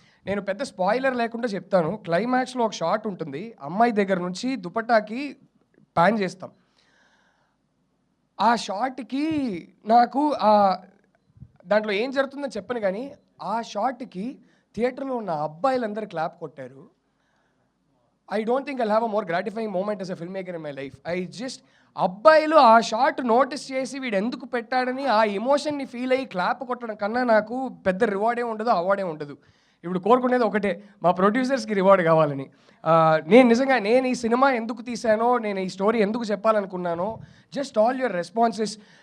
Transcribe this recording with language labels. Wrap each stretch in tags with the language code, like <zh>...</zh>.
<te>నేను పెద్ద స్పాయిలర్ లేకుండా చెప్తాను. క్లైమాక్స్లో ఒక షాట్ ఉంటుంది, అమ్మాయి దగ్గర నుంచి దుపట్టాకి ప్యాన్ చేస్తాం. ఆ షాట్కి నాకు దాంట్లో ఏం జరుగుతుందని చెప్పను, కానీ ఆ షాట్కి థియేటర్లో ఉన్న అబ్బాయిలందరూ క్లాప్ కొట్టారు.</te> <en>I don't think I'll have a more gratifying moment as a filmmaker in my life.</en> <te>అబ్బాయిలు ఆ షాట్ నోటీస్ చేసి వీడు ఎందుకు పెట్టాడని ఆ ఎమోషన్ని ఫీల్ అయ్యి క్లాప్ కొట్టడం కన్నా నాకు పెద్ద రివార్డే ఉండదు, అవార్డే ఉండదు. ఇప్పుడు కోరుకునేది ఒకటే, మా ప్రొడ్యూసర్స్కి రివార్డ్ కావాలని. నేను ఈ సినిమా ఎందుకు తీశానో, నేను ఈ స్టోరీ ఎందుకు చెప్పాలనుకున్నానో,</te> <en>Just all your responses.</en>